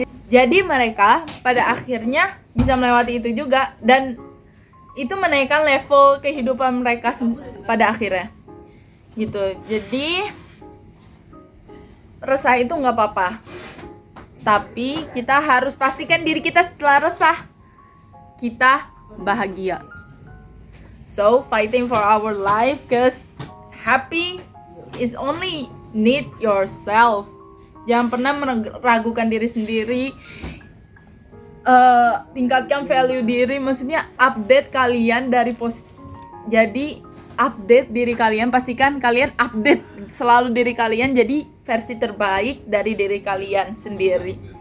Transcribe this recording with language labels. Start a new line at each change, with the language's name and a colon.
Indonesian: Jadi mereka pada akhirnya bisa melewati itu juga, dan itu menaikkan level kehidupan mereka pada akhirnya gitu. Jadi resah itu nggak apa-apa, Tapi kita harus pastikan diri kita setelah resah kita bahagia.
English: So fighting for our life, cause happy is only need yourself.
Indonesian: Jangan pernah meragukan diri sendiri. Tingkatkan value diri, maksudnya update kalian dari jadi update diri kalian, pastikan kalian update selalu diri kalian jadi versi terbaik dari diri kalian sendiri.